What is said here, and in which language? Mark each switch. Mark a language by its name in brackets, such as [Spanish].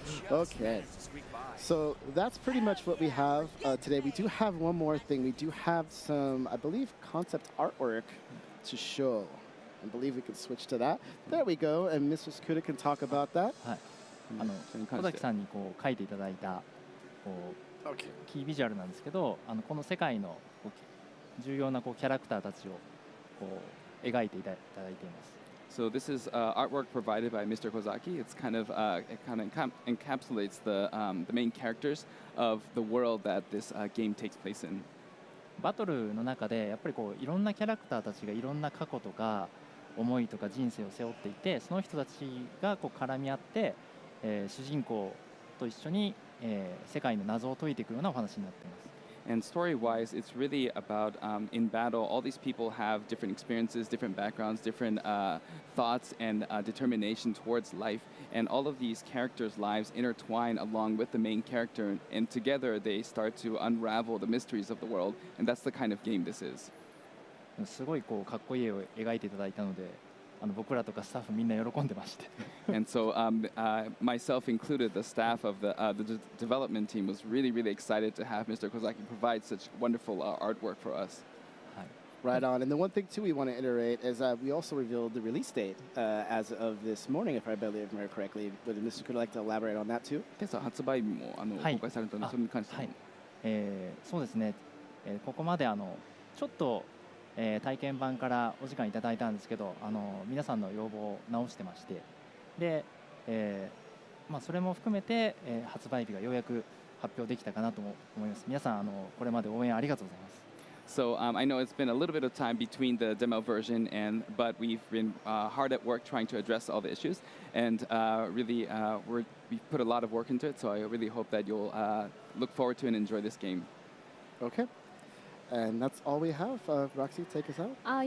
[English] Okay. So that's pretty much what we have today. We do have one more thing. We do have some, I believe, concept artwork to show. I believe we can switch to that. There we go. And Mr. Skuda can talk about that. [Japanese] 小崎さんにこう書いていただいたこうキービジュアルなんですけど、この世界の重要なこうキャラクターたちをこう描いていただいています。 [English] So this is artwork provided by Mr. Kozaki. It's kind of encapsulates the main characters of the world that this game takes place in. [Japanese] バトルの中でやっぱりこういろんなキャラクターたちがいろんな過去とか思いとか人生を背負っていて、その人たちがこう絡み合って、主人公と一緒に、世界の謎を解いていくようなお話になっています。 [English] And story-wise, it's really about in battle, all these people have different experiences, different backgrounds, different thoughts and determination towards life. And all of these characters' lives intertwine along with the main character. And together they start to unravel the mysteries of the world. And that's the kind of game this is. [Japanese] すごいこうかっこいい絵を描いていただいたので、僕らとかスタッフみんな喜んでまして。 [English] And so myself included, the staff of the development team was really, really excited to have Mr. Kozaki provide such wonderful artwork for us. Right on. And the one thing, too, we want to iterate is we also revealed the release date as of this morning, if I believe correctly. Would Mr. Could like to elaborate on that, too? [Japanese] 今朝発売日も公開されたので、それに関して。そうですね。ここまでちょっと、体験版からお時間いただいたんですけど、皆さんの要望を直してまして、で、それも含めて、発売日がようやく発表できたかなと思います。皆さんこれまで応援ありがとうございます。 [English] So I know it's been a little bit of time between the demo version but we've been hard at work trying to address all the issues, and really we've put a lot of work into it. So I really hope that you'll look forward to and enjoy this game. Okay. And that's all we have. Roxy, take us out.